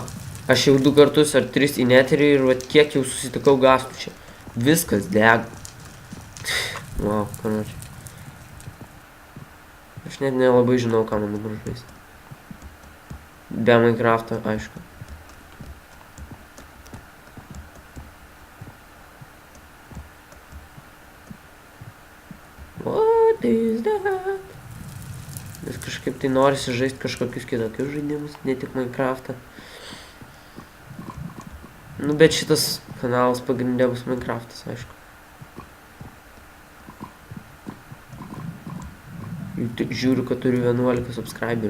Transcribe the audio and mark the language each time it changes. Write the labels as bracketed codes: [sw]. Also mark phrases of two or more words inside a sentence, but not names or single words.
[lt] Aš jau 2 kartus ar 3 į Netherį ir vat kiek jau susitikau gastų čia. Viskas dega. Wow, panašiai. Aš net nelabai žinau, ką man dabar žaisti. Be Minecraft'o, aišku. [en] What is that? [lt] Nes kažkaip tai norisi žaisti kažkokius kitokius žaidimus, ne tik Minecraft'ą. Nu, bet šitas kanalas pagrindė bus Minecraft'as, aišku. Žiūriu, kad turiu 11 subscriberių.